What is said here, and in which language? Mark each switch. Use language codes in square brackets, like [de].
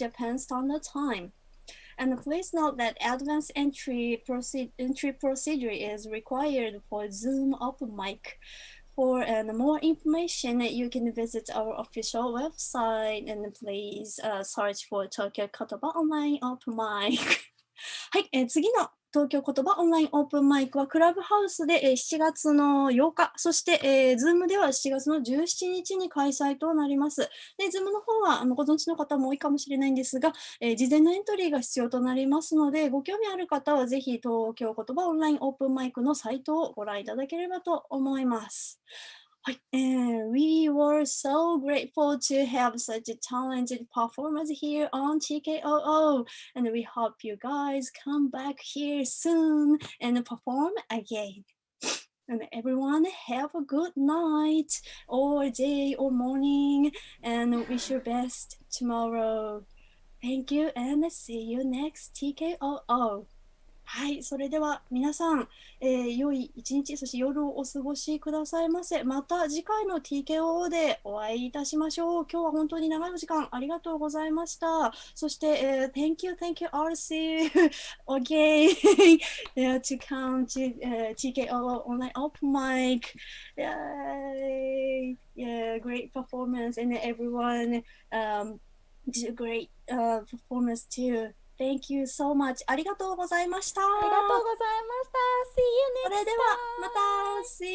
[en] Japan Standard Time. And please note that advanced entry procedure is required for Zoom open mic. For more information, you can visit our official website and please search for Tokyo KOTOBA Online Open Mic. [ja] はい、次の東京言葉オンラインオープンマイクはクラブハウスで7月の8日、そしてZoomでは7月の17日に開催となります。で、Zoom の方はご存知の方も多いかもしれないんですが、事前のエントリーが必要となりますので、ご興味ある方はぜひ東京言葉オンラインオープンマイクのサイトをご覧いただければと思います。 [en] はい、We were so grateful to have such a talented performers here on TKOO, and we hope you guys come back here soon and perform again. And everyone have a good night, or day, or morning, and wish your best tomorrow. Thank you, and see you next TKOO. [ja] はい、それでは皆さん、良い一日、そして夜をお過ごしくださいませ。また次回の TKOO でお会いいたしましょう。今日は本当に長いお時間ありがとうございました。そして、 [en] Thank you, RC again to come to TKOO Online Open Mic. Yeah, great performance and everyone did a great performance too.Thank you so much. [ja] ありがとうございました。ありがとうございました。 [en] See you next time. [ja] それではまた。 [en] See you.